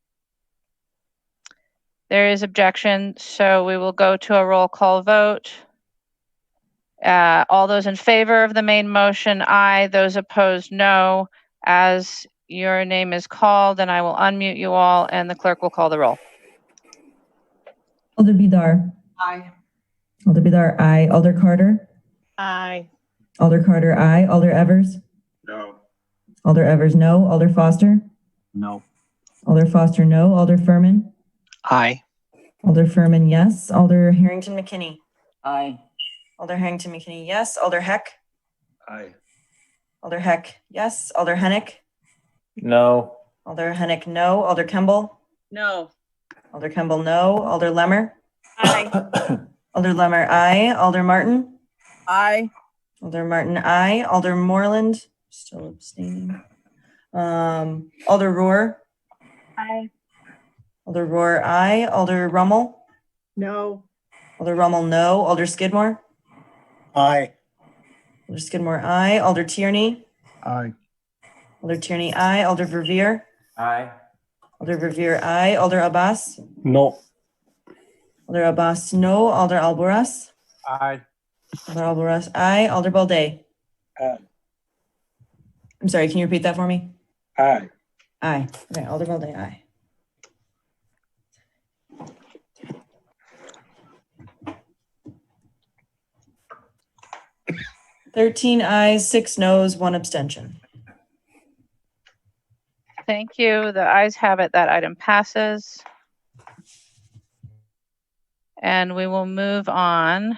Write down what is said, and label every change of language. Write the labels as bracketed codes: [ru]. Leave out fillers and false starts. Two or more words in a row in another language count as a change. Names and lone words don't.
[en] There is objection, so we will go to a roll call vote. All those in favor of the main motion, aye. Those opposed, no. As your name is called, and I will unmute you all, and the clerk will call the roll. Alder Badar. Aye. Alder Badar, aye. Alder Carter. Aye. Alder Carter, aye. Alder Evers. No. Alder Evers, no. Alder Foster. No. Alder Foster, no. Alder Furman. Aye. Alder Furman, yes. Alder Harrington McKinney. Aye. Alder Harrington McKinney, yes. Alder Heck. Aye. Alder Heck, yes. Alder Hennick. No. Alder Hennick, no. Alder Kemble. No. Alder Kemble, no. Alder Lemmer. Aye. Alder Lemmer, aye. Alder Martin. Aye. Alder Martin, aye. Alder Moreland, still abstaining. Alder Rohr. Aye. Alder Rohr, aye. Alder Rummel. No. Alder Rummel, no. Alder Skidmore. Aye. Alder Skidmore, aye. Alder Tierney. Aye. Alder Tierney, aye. Alder Verveer. Aye. Alder Verveer, aye. Alder Abbas. No. Alder Abbas, no. Alder Alboras. Aye. Alder Alboras, aye. Alder Balday. Aye. I'm sorry, can you repeat that for me? Aye. Aye. Okay, Alder Balday, aye. Thirteen ayes, 6 noes, 1 abstention. Thank you. The ayes have it. That item passes. And we will move on.